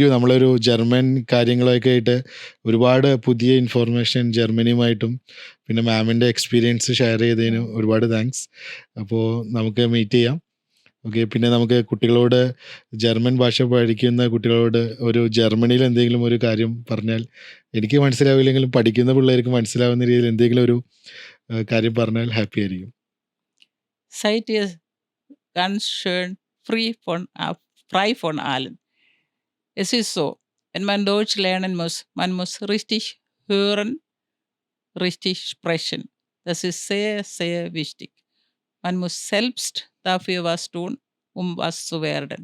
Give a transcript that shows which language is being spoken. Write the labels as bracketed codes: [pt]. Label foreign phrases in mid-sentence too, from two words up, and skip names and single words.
[ml] നമ്മളൊരു ജർമ്മൻ കാര്യങ്ങളൊക്കെ ആയിട്ട് ഒരുപാട് പുതിയ ഇൻഫോർമേഷൻ ജർമ്മനിയുമായിട്ടും പിന്നെ മാമിൻ്റെ [en] experience share [ml] ചെയ്തതിന് ഒരുപാട് താങ്ക്സ്. അപ്പോൾ നമുക്ക് മീറ്റ് ചെയ്യാം. ഓക്കെ. പിന്നെ നമുക്ക് കുട്ടികളോട് ജർമ്മൻ ഭാഷ പഠിക്കുന്ന കുട്ടികളോട് ഒരു ജർമ്മനിയിൽ എന്തെങ്കിലും ഒരു കാര്യം പറഞ്ഞാൽ എനിക്ക് മനസ്സിലാവില്ലെങ്കിലും പഠിക്കുന്ന പിള്ളേർക്ക് മനസ്സിലാവുന്ന രീതിയിൽ എന്തെങ്കിലും ഒരു കാര്യം പറഞ്ഞാൽ ഹാപ്പി ആയിരിക്കും. [de] Seid ihr ganz schön frei von allen. Es ist so, wenn man Deutsch lernen muss, man muss richtig hören, richtig sprechen. Das ist sehr, sehr wichtig. Man muss selbst dafür was tun, um was zu werden.